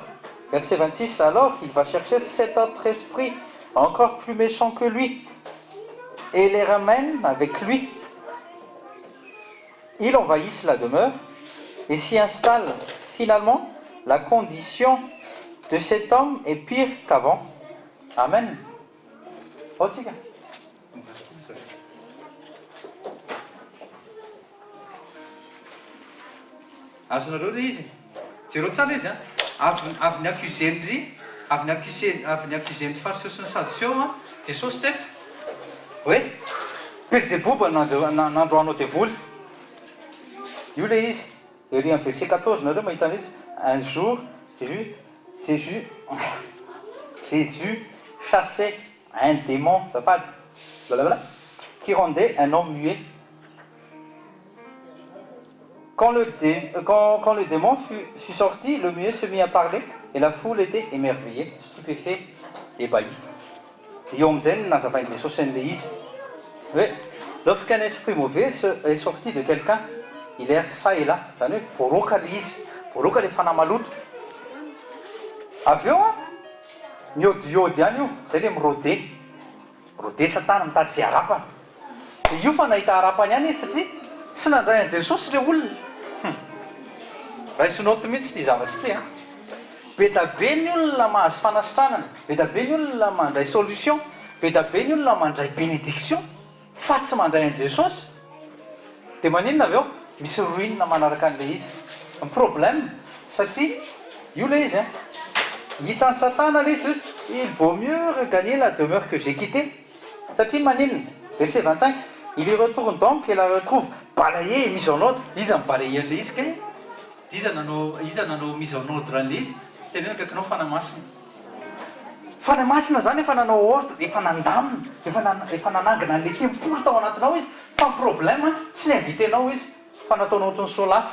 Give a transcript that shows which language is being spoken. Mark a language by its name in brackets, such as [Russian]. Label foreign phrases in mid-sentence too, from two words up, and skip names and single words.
[French] Verset 26, alors il va chercher 7 autres esprits encore plus méchants que lui et les ramène avec lui. Ils envahissent la demeure et s'y installent. Finalement, la condition de cet homme est pire qu'avant. Amen. Aussi. [Malagasy] azonareo zay izy jereo tsara izy avy ny accusendry avy ny accusendry fariseo sy ny sadiseo a jesosy teto Oui, Belzéboub n'androanao devoly. Io le izy. [French] Et en verset 14, [Malagasy] nareo mahita izy. [French] Un jour, Jésus chassait un démon, ça parle, qui rendait un homme muet. Quand le démon fut sorti, le muet se mit à parler et la foule était émerveillée, stupéfaite, ébahie. [Malagasy] Io am'zay nazavain'i Jesosy an'le izy hoe [French] lorsqu'un esprit mauvais est sorti de quelqu'un, il erre ça et là, [Malagasy] zany hoe voaroaka le izy, voaroaka le fanahy maloto. Avy eo a miodiody ihany io, zay le mirode satana mitady zay harapana. De io fa nahita harapany ihany izy satria tsy nandray an' Jesosy le olona. Raha isonoto mihitsy ty zavatra ty a. Be da be ny olona mahazo fanasitranana, be da be ny olona mandray solution, be da be ny olona mandray bénédiction, fa tsy mandray an' Jesosy. De maninona avy eo? Misy ruine manaraka an'le izy. Ny problème satria io le izy hitan'ny satana le izy, [French] il vaut mieux regagner la demeure que j'ai quittée. [Malagasy] Satria maninona? [French] Verset 25, il y retourne donc et la retrouve balayée et mise en ordre. [Malagasy] Izy mibalayé an'le izy ke iza nanao [French] mise en ordre [Malagasy] an'le izy tenena kaikinao fanamasina. Fanamasina zany efa nanao ordre, efa nandamina, efa nanangana an'le tempolo tao anatinao izy. Fa ny problème tsy ninvitenao izy, fa nataonao ohatrany solafa.